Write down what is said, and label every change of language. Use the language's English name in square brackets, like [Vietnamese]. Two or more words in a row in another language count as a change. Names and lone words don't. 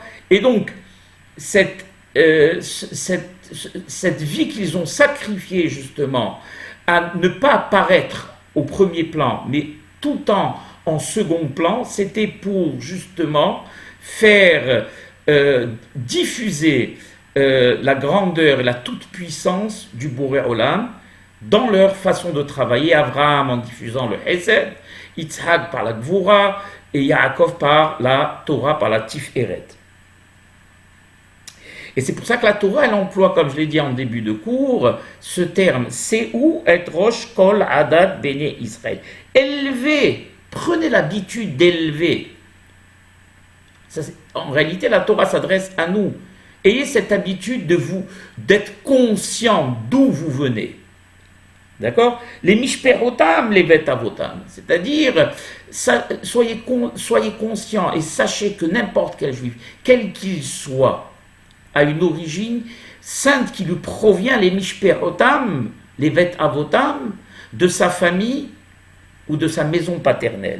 [French] Et donc, cette vie qu'ils ont sacrifiée justement à ne pas apparaître au premier plan, mais tout en second plan, c'était pour justement faire diffuser la grandeur et la toute-puissance du [Hebrew] בורא עולם [French] dans leur façon de travailler. Abraham en diffusant le Hesed, Yitzhak par la Gvura et Yaakov par la Torah, par la Tiferet. Et c'est pour ça que la Torah, elle emploie, comme je l'ai dit en début de cours, ce terme « [Hebrew] שאו את ראש כל עדת בני ישראל ». [French] Élevez, prenez l'habitude d'élever. En réalité, la Torah s'adresse à nous. Ayez cette habitude d'être conscient d'où vous venez. D'accord ? Les mishperotam, les vetavotam. C'est-à-dire, soyez conscient et sachez que n'importe quel juif, quel qu'il soit, a une origine sainte qui lui provient, les mishperotam, les vetavotam, de sa famille ou de sa maison paternelle.